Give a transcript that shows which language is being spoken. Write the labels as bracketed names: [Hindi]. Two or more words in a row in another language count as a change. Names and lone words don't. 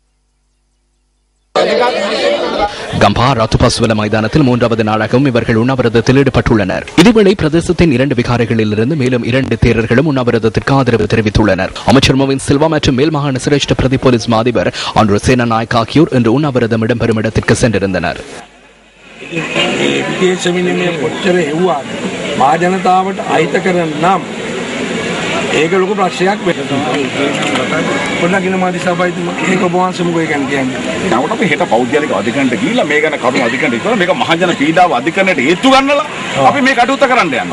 [Tamil] கம்பா ராத்துபாஸ்வல மைதானத்தில் 3வது நாளாகவும் இவர்கள் உண்ணாவிரதத்தில் ஈடுபட்டுள்ளனர். இதேவேளை பிரதேசத்தின் 2 விகாரைகளிலிருந்து மேலும் 2 தேரர்களும் உண்ணாவிரதத்திற்கு ஆதரவு தெரிவித்துள்ளனர். அமைச்சர் மோவின் சில்வா மற்றும் மேல் மாகாண சிரேஷ்ட பிரதி போலீஸ் மாதிபர் அன்று சேனா நாயக் ஆகியோர் இன்று உண்ணாவிரதம் இடம்பெறும் இடத்திற்கு சென்றிருந்தனர். [Sinhala] ඒක ලොකු ප්‍රශ්නයක් වෙනවා. පොඩ්ඩක් මාධ්‍ය සභාවේදී මේක ඔබ වහන්සේ මොකද කියන්නේ? නමුත් අපි හෙට පෞද්ගලික අධිකරණයට ගිහිල්ලා මේ ගැන කරුණු අධිකරණයට කරලා මේක මහජන පීඩාව අධිකරණයට හේතු ගන්නලා අපි මේ කටයුත්ත කරන්න යනවා.